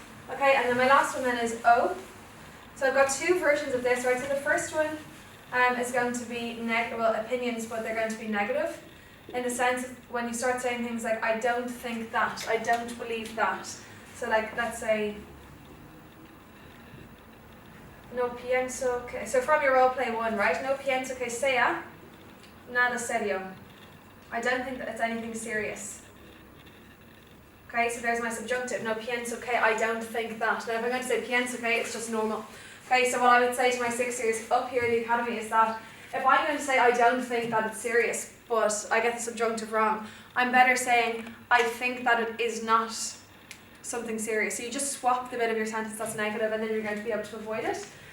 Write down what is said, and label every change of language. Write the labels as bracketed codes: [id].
[en] Okay, and then my last one then is O. So I've got two versions of this, right? So the first one is going to be opinions, but they're going to be negative, in the sense of when you start saying things like, I don't think that, I don't believe that. So like, let's say, [es] no pienso que, [en] so from your role play 1, right? [es] No pienso que sea nada serio. [en] I don't think that it's anything serious. Okay, so there's my subjunctive. [es] No pienso que, [en] I don't think that. Now if I'm going to say [es] pienso que, [en] it's just normal. Okay, so what I would say to my 6 years up here in the academy is that if I'm going to say I don't think that it's serious, but I get the subjunctive wrong, I'm better saying I think that it is not something serious. So you just swap the bit of your sentence that's negative and then you're going to be able to avoid it.